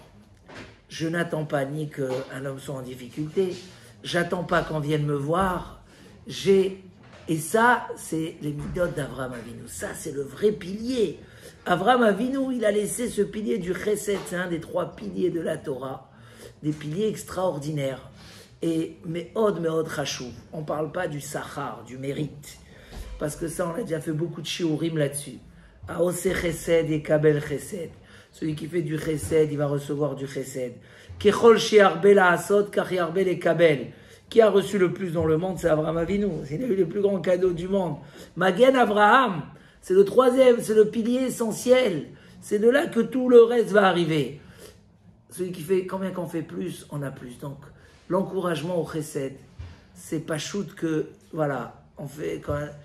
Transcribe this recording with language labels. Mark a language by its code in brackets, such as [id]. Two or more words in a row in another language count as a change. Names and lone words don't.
[fr] Je n'attends pas ni qu'un homme soit en difficulté, j'attends pas qu'on vienne me voir, et ça, c'est les midotes d' [he] אברהם אבינו, [fr] ça c'est le vrai pilier. [he] אברהם אבינו, [fr] il a laissé ce pilier du chesed, c'est un des 3 piliers de la Torah, des piliers extraordinaires. [he] Et מאוד חשוב, [fr] on ne parle pas du sachar, du mérite, parce que ça on a déjà fait beaucoup de shiurim là-dessus. [he] עושה חסד את קבל חסד. [fr] Celui qui fait du chesed, il va recevoir du chesed. [he] ככל שירבה לעשות, כך ירבה לקבל. [fr] Qui a reçu le plus dans le monde, c'est [he] אברהם אבינו. [fr] Il a eu les plus grands cadeaux du monde. [he] מגן אברהם, [fr] c'est le 3e, c'est le pilier essentiel. C'est de là que tout le reste va arriver. Celui qui fait, combien qu'on fait plus, on a plus. Donc, l'encouragement au chesed, c'est pas shoot que, voilà, on fait quand même.